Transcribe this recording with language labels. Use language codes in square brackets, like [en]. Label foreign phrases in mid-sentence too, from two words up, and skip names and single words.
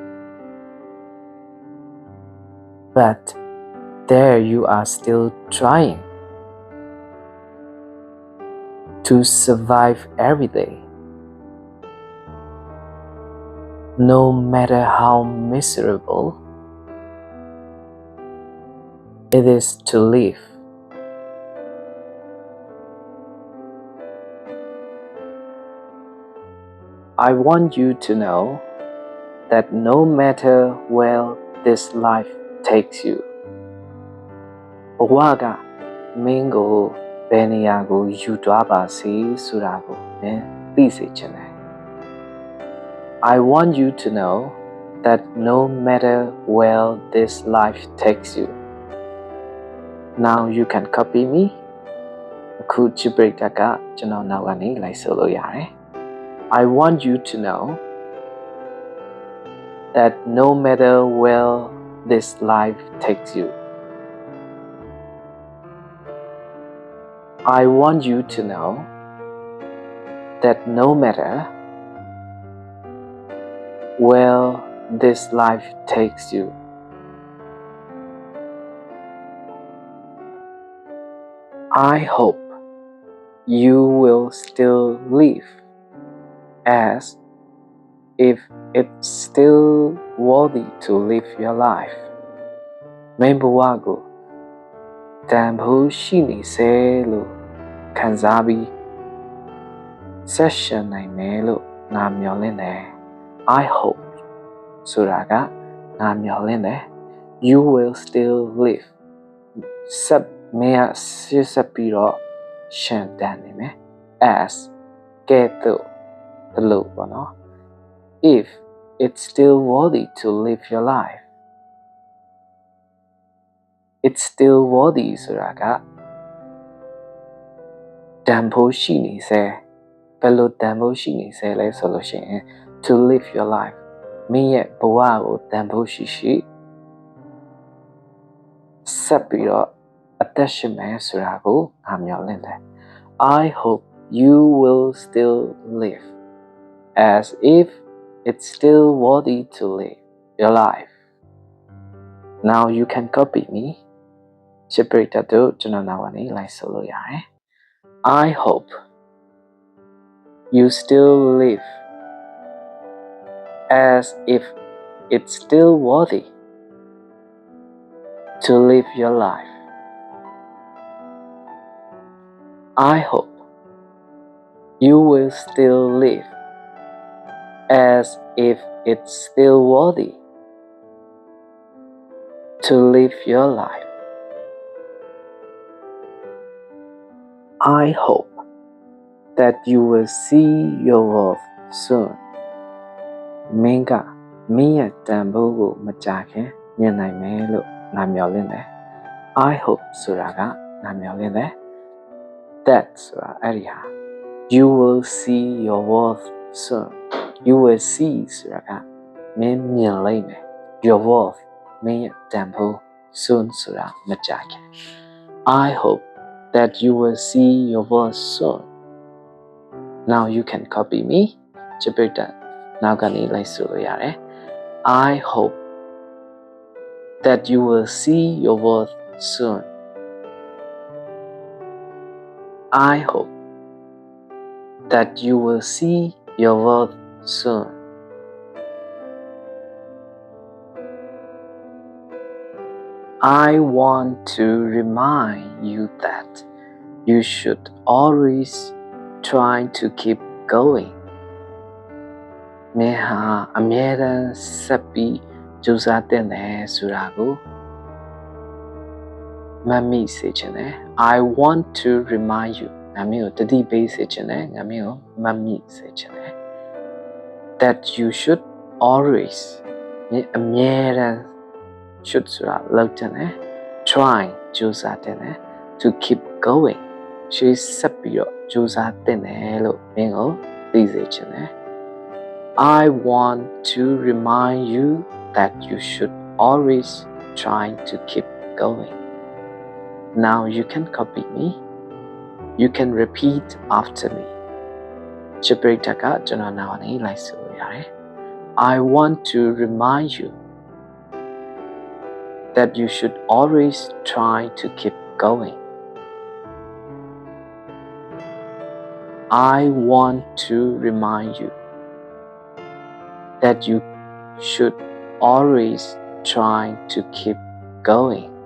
[en] But there you are still trying to survive every day, no matter how miserable it is to live. I want you to know that no matter where this life takes you, [my] ဘဝကမင်းကိုဘယ်နေရာကိုယူသွားပါစေဆိုတာကိုမင်းသိစေချင်တယ် [en] I want you to know that no matter where this life takes you. Now you can copy me. [my] အခုချစ်ပရိသတ်ကကျွန်တော်နောက်ကနေလိုက်ဆိုလို့ရတယ် [en] I want you to know that no matter where this life takes you. I want you to know that no matter where this life takes you. I hope you will still live as if it's still worthy to live your life. [my] မင်းဘဝကိုတန်ဖိုးရှိနေစေလို့ခံစားပြီးဆက်ရှင်နိုင်မယ်လို့ငါမျှော်လင့်တယ် [en] I hope [my] ဆိုတာကငါမျှော်လင့်တယ် [en] You will still live [my] ဆက်မင်းကဆက်ပြီးတော့ရှင်တန်နေမယ် as ကဲ့သို့ဘလို့ပေါ့နော် [en] If it's still worthy to live your life. It's still worthy [my] ဆိုတာကတန်ဖိုးရှိနေစေဘယ်လိုတန်ဖိုးရှိနေစေလဲဆိုလို့ရှိရင် [en] to live your life [my] မင်းရဲ့ဘဝကိုတန်ဖိုးရှိရှိဆက်ပြီးတော့အသက်ရှင်မယ်ဆိုတာကိုငါမျှော်လင့်တယ် [en] I hope you will still live as if it's still worthy to live your life. Now you can copy me. [my] ချစ်ပရိသတ်တို့ကျွန်တော်နောက်ကနေလိုက်ဆိုလို့ရတယ် [en] I hope you still live as if it's still worthy to live your life. I hope you will still live as if it's still worthy to live your life. I hope that you will see your worth soon. [my] မင်းကမင်းရဲ့တန်ဖိုးကိုမကြာခင်မြင်နိုင်မယ်လို့ငါမျှော်လင့်တယ် [en] I hope [my] ဆိုတာကငါမျှော်လင့်တယ် That ဆိုတာအဲ့ဒီဟာ [en] You will see your worth soon. You will see [my] ဆိုတာကမင်းမြင်လိမ့်မယ် [en] Your worth [my] မင်းရဲ့တန်ဖိုး [en] soon [my] ဆိုတာမကြာခင် [en] I hope that you will see your worth soon. Now you can copy me. [my] ချစ်ပရိသတ်နောက်ကနေလိုက်ဆိုလို့ရတယ် [en] I hope that you will see your worth soon. I hope that you will see your worth soon. I want to remind you that you should always try to keep going. [my] မင်းဟာအမြဲတမ်းဆက်ပြီးကြိုးစားတဲ့တယ်ဆိုတာကိုမှတ်မိစေချင်တယ် [en] I want to remind you [my] ငါမင်းကိုတတိပေးစေချင်တယ်ငါမင်းကိုမှတ်မိစေချင်တယ် [en] that you should always [my] မင်းအမြဲတမ်း should ဆိုတာလုပ်တဲ့တယ် try ကြိုးစားတဲ့တယ် [en] to keep going [my] ရှေ့ဆက်ပြီးတော့ကြိုးစားတဲ့တယ်လို့မင်းကိုသိစေချင်တယ် [en] I want to remind you that you should always try to keep going. Now you can copy me. You can repeat after me. [my] ချစ်ပရိသတ်ကကျွန်တော်နောက်အနေလိုက်ဆိုရတယ် [en] I want to remind you that you should always try to keep going. I want to remind you that you should always try to keep going.